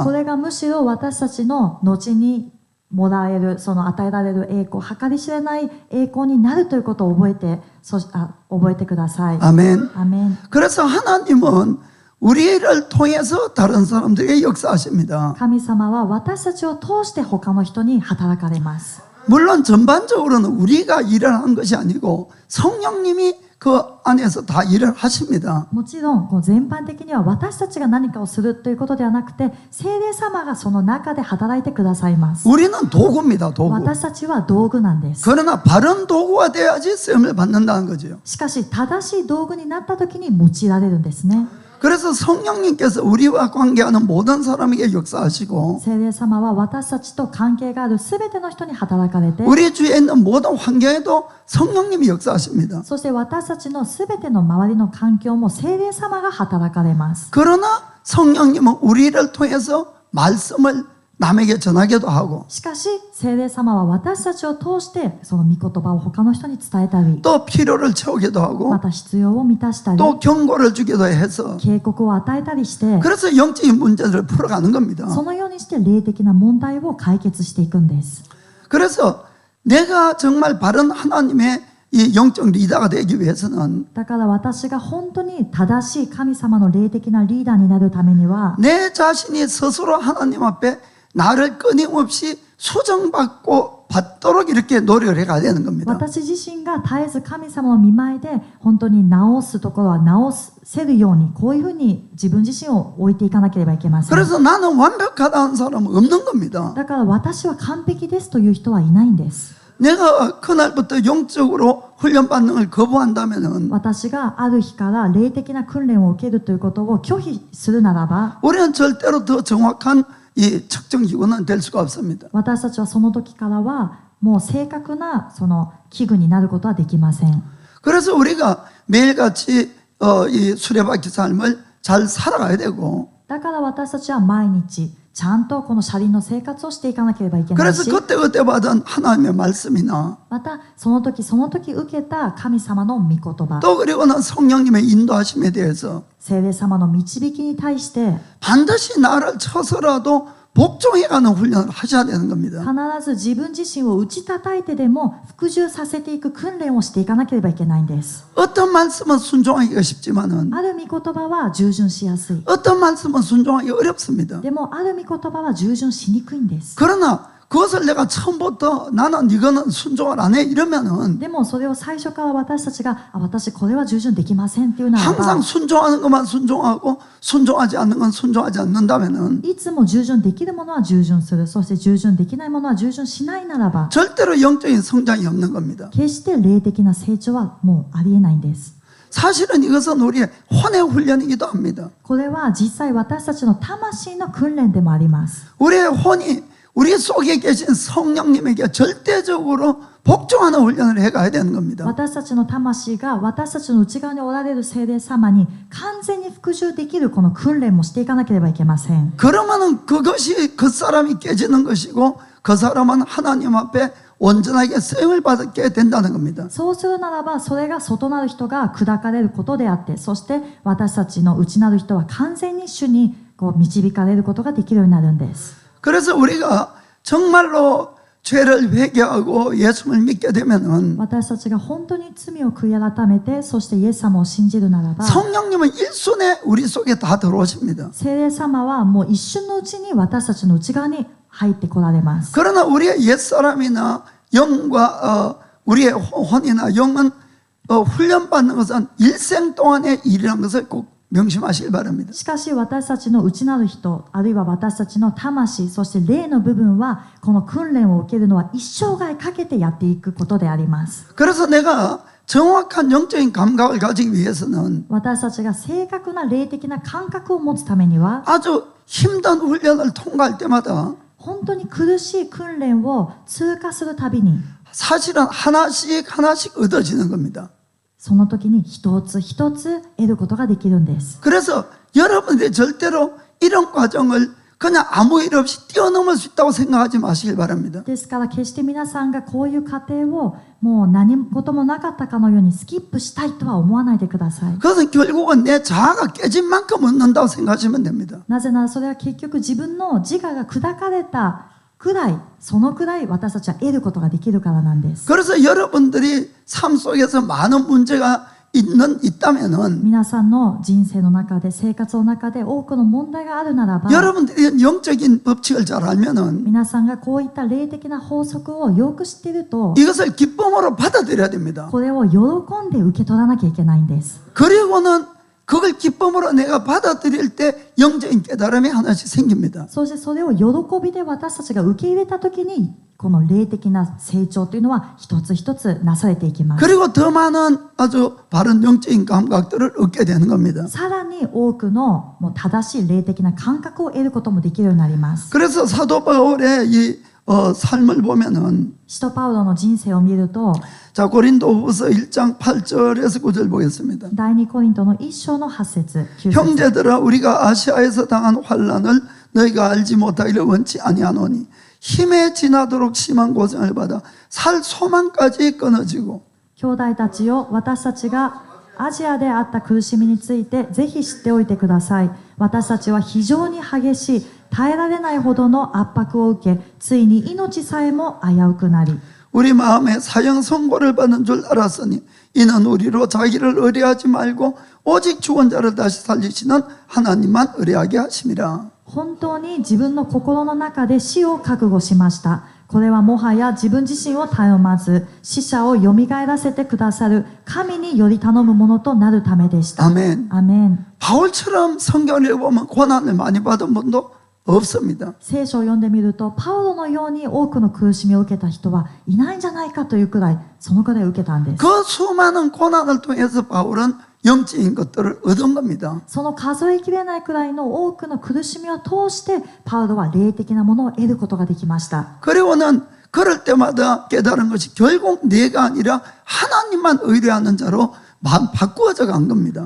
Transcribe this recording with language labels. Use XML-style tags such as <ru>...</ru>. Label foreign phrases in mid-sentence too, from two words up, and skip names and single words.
<ja>これがむしろ私たちの後にもらえる、その与えられる栄光、計り知れない栄光になるということを覚えてください。</ja> <ko>아멘.</ko> <ja>アメン。</ja> <ko>그래서 하나님은 우리를 통해서 다른 사람들에게 역사하십니다.</ko> <ja>神様は私たちを通して他の人に働かれます。</ja> <ko>물론 전반적으로는 우리가 일을 한 것이 아니고 성령님이 그 안에서 다 일을 하십니다.</ko> <ja>もちろん全般的には私たちが何かをするということではなくて聖霊様がその中で働いてくださいます。</ja> <ko>우리는 도구입니다, 도구.</ko> <ja>私たちは道具なんです。</ja> <ko>그러나 바른 도구가 돼야지 쓰임을 받는다는 거죠.</ko> <ja>しかし正しい道具になった時に用いられるんですね。</ja> <ko>그래서 성령님께서 우리와 관계하는 모든 사람에게 역사하시고</ko> <ja>聖霊様は私たちと関係があるすべての人に働かれて</ja> <ko>우리 주위에 있는 모든 환경에도 성령님이 역사하십니다.</ko> <ja>そして私たちのすべての周りの環境も聖霊様が働かれます。</ja> <ko>그러나 성령님은 우리를 통해서 말씀을 남에게 전하기도 하고</ko> <ja>しかし聖霊様は私たちを通してその御言葉を他の人に伝えたり</ja> <ko>또 필요를 채우기도 하고</ko> <ja>また必要を満たしたり</ja> <ko>또 경고를 주기도 해서</ko> <ja>警告を与えたりして</ja> <ko>그래서 영적인 문제들을 풀어가는 겁니다.</ko> <ja>そのようにして霊的な問題を解決していくんです。</ja> <ko>그래서 내가 정말 바른 하나님의 이 영적 리더가 되기 위해서는</ko> <ja>だから私が本当に正しい神様の霊的なリーダーになるためには</ja> <ko>내 자신이 스스로 하나님 앞에 나를 끊임없이 수정받고 받도록 이렇게 노력을 해가야 되는 겁니다.</ko> <ja>私自身が絶えず神様の御前で本当に直すところは直せるようにこういうふうに自分自身を置いていかなければいけません。</ja> <ko>그래서 나는 완벽하다는 사람은 없는 겁니다.</ko> <ja>だから私は完璧ですという人はいないんです。</ja> <ko>내가 그날부터 영적으로 훈련받는 걸 거부한다면은</ko> <ja>私がある日から霊的な訓練を受けるということを拒否するならば</ja> <ko>우리는 절대로 더 정확한 이 측정 기구는 될 수가 없습니다.</ko> <ja>私たちはその時からはもう正確なその器具になることはできません。</ja> <ko>그래서 우리가 매일같이 이 수레바퀴 삶을 잘 살아가야 되고</ko> <ja>だから私たちは毎日ちゃんとこの車輪の生活をしていかなければいけない</ja> <ko>그래서</ko> <ja>し</ja> <ko>그때그때 받은 하나님의 말씀이나</ko> <ja>またその時その時受けた神様の御言葉</ja> <ko>또 그리고는 성령님의 인도하심에 대해서</ko> <ja>聖霊様の導きに対して</ja> <ko>반드시 나를 쳐서라도 복종해가는 훈련을 하셔야 되는 겁니다.</ko> <ja>必ず自分自身を打ち叩いてでも服従させていく訓練をしていかなければいけないんです。</ja> <ko>어떤 말씀은 순종하기가 쉽지만은</ko> <ja>ある御言葉は従順しやすい。</ja> <ko>어떤 말씀은 순종하기 어렵습니다.</ko> <ja>でもある御言葉は従順しにくいんです。</ja> <ko>그러나 그것을 내가 처음부터 나는 이거는 순종을 안 해 이러면은</ko> <ja>でもそれを最初から私たちが私これは従順できませんっていうならば</ja> <ko>항상 순종하는 것만 순종하고 순종하지 않는 건 순종하지 않는다면은</ko> <ja>いつも従順できるものは従順する、そして従順できないものは従順しないならば</ja> <ko>절대로 영적인 성장이 없는 겁니다.</ko> <ja>決して霊的な成長はもうありえないんです。</ja> <ko>사실은 이것은 우리의 혼의 훈련이기도 합니다.</ko> <ja>これは実際私たちの魂の訓練でもあります。</ja> <ko>우리의 혼이 우리 속에 계신 성령님에게 절대적으로 복종하는 훈련을 해가야 되는 겁니다.</ko> <ja>私たちの魂が私たちの内側におられる聖霊様に完全に服従できるこの訓練もしていかなければいけません。</ja> <ko>그러면은 그것이 그 사람이 깨지는 것이고 그 사람은 하나님 앞에 온전하게 쓰임을 받게 된다는 겁니다.</ko> <ja>そうするならばそれが外なる人が砕かれることであって、そして私たちの内なる人は完全に主にこう導かれることができるようになるんです。</ja> <ko>그래서 우리가 정말로 죄를 회개하고 예수를 믿게 되면은</ko> <ja>私たちが本当に罪を悔い改めて、そしてイエス様を信じるならば</ja> <ko>성령님은 일순에 우리 속에 다 들어오십니다.</ko> <ja>聖霊様はもう一瞬のうちに私たちの内側に入ってこられます。</ja> <ko>그러나 우리의 옛사람이나 영과 우리의 혼이나 영은 훈련받는 것은 일생 동안의 일이라는 것을 꼭 명심하시길 바랍니다.</ko> <ja>しかし私たちの内なる人、あるいは私たちの魂、そして霊の部分はこの訓練を受けるのは一生涯かけてやっていくことであります。</ja> <ko>그래서 내가 정확한 영적인 감각을 가지기 위해서는</ko> <ja>私たちが正確な霊的な感覚を持つためには</ja> <ko>아주 힘든 훈련을 통과할 때마다</ko> <ja>本当に苦しい訓練を通過するたびに</ja> <ko>사실은 하나씩 얻어지는 겁니다.</ko> <ja>その時に一つ一つ得ることができるんです。</ja> <ko>그래서 여러분들이 절대로 이런 과정을 그냥 아무 일 없이 뛰어넘을 수 있다고 생각하지 마시길 바랍니다.</ko> <ja>ですから決して皆さんがこういう過程をもう何事もなかったかのようにスキップしたいとは思わないでください。</ja> <ko>그것은 결국은 내 자아가 깨진 만큼 얻는다고 생각하시면 됩니다.</ko> <ja>なぜならそれは結局自分の自我が砕かれたくらい、そのくらい私たちは得ることができるからなんです。</ja> <ko>그래서 여러분들이 삶 속에서 많은 문제가 있다면은</ko> <ja>皆さんの人生の中で、生活の中で多くの問題があるならば、</ja> <ko>여러분들이 영적인 법칙을 잘 알면은</ko> <ja>皆さんがこういった霊的な法則をよく知っていると、</ja> <ko>이것을 기쁨으로 받아들여야 됩니다.</ko> <ja>これを喜んで受け取らなきゃいけないんです。</ja> <ko>그리고는 그걸 기쁨으로 내가 받아들일 때 영적인 깨달음이 하나씩 생깁니다.</ko> <ja>そしてそれを喜びで私たちが受け入れたときに、この霊的な成長というのは一つ一つなされていきます。</ja> <ko>그리고 더 많은 아주 바른 영적인 감각들을 얻게 되는 겁니다.</ko> <ja>さらに多くのもう正しい霊的な感覚を得ることもできるようになります。</ja> <ko>그래서 사도 바울의 이 삶을 보면은</ko> <ja>使徒パウロの人生を見ると、</ja> <ko>자 고린도후서 1장 8절에서 9절 보겠습니다.</ko> <ja>第2コリントの1章の8節9節</ja> <ko>형제들아 우리가 아시아에서 당한 환난을 너희가 알지 못하기를 원치 아니하노니 힘에 지나도록 심한 고생을 받아 살 소망까지 끊어지고</ko> <ja>兄弟たちよ、私たちがアジアであった苦しみについてぜひ知っておいてください。私たちは非常に激しい、耐えられないほどの圧迫を受け、ついに命さえも危うくなり、</ja> <ko>우리 마음에 사형 선고를 받는 줄 알았으니 이는 우리로 자기를 의뢰하지 말고 오직 죽은 자를 다시 살리시는 하나님만 의뢰하게 하심이라.</ko> <ja>本当に自分の心の中で死を覚悟しました。これはもはや自分自身を頼まず、死者をよみがえらせてくださる神により頼むものとなるためでした。</ja> <ko>아멘.</ko> <ja>アメン。</ja> <ko>바울처럼 성경을 읽어보면 고난을 많이 받은 분도 없습니다.</ko> <ja>聖書を読んでみると、パウロのように多くの苦しみを受けた人はいないんじゃないかというくらい、そのくらい受けたんです。</ja> <ko>그 수많은 고난을 통해서 바울은 영적인 것들을 얻은 겁니다.</ko> <ja>その数えきれないくらいの多くの苦しみを通して、パウロは霊的なものを得ることができました。</ja> <ko>그리고는 그럴 때마다 깨달은 것이 결국 내가 아니라 하나님만 의뢰하는 자로 바꾸어져 간 겁니다.</ko>